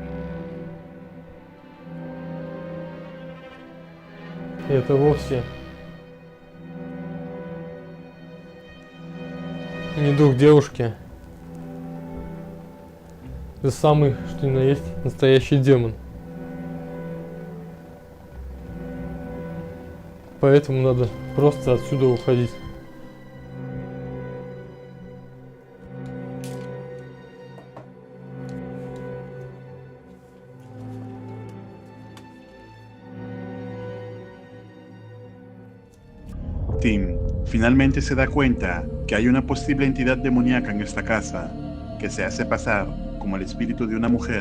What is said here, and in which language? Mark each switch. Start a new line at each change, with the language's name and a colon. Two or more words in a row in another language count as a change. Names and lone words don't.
Russian: И это вовсе не дух девушки. Это самый, что ни на есть, настоящий демон. Поэтому надо просто отсюда уходить.
Spanish: Tim finalmente se da cuenta que hay una posible entidad demoníaca en esta casa que se hace pasar como el espíritu de una mujer.